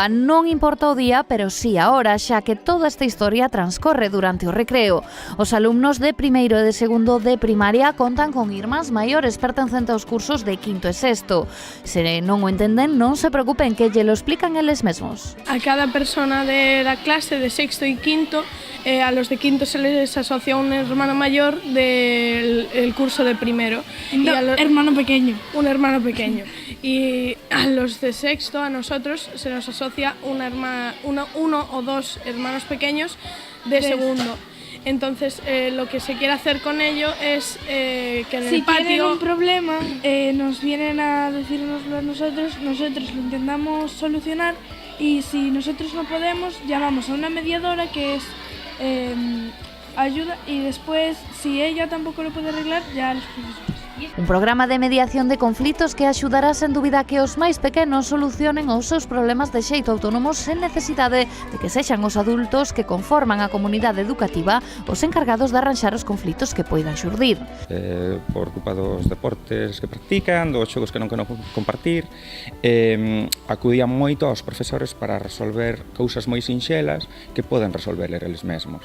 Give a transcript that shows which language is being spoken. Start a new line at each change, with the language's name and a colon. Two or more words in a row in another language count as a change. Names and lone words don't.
Galician: Non importa o día, pero sí a hora, xa que toda esta historia transcorre durante o recreo. Os alumnos de primeiro e de segundo de primaria contan con irmáns maiores pertencentes aos cursos de quinto e sexto. Se non o entenden, non se preocupen, que lle lo explican eles mesmos. A cada persona da clase de sexto e quinto,
Spanish: a los de quinto se les asocia un hermano mayor del curso de primero. Hermano pequeño. Un hermano pequeño. Y a los de sexto, a nosotros, se nos asocia uno o dos hermanos pequeños de segundo. Entonces, lo que se quiere hacer con ello es que en el patio... Si tienen un problema, nos vienen a decírnoslo a nosotros lo intentamos solucionar, y si nosotros no podemos, llamamos a una mediadora que es ayuda, y después, si ella tampoco lo puede arreglar, ya los profesores.
Galician: Un programa de mediación de conflitos que axudará sen dúbida que os máis pequenos solucionen os seus problemas de xeito autónomo sen necesidade de que sexan os adultos que conforman a comunidade educativa os encargados de arranxar os conflitos que poidan xurdir. Por culpa dos deportes que practican, dos xogos que non compartir, acudían moito aos profesores para resolver cousas moi sinxelas que poden resolver eles mesmos.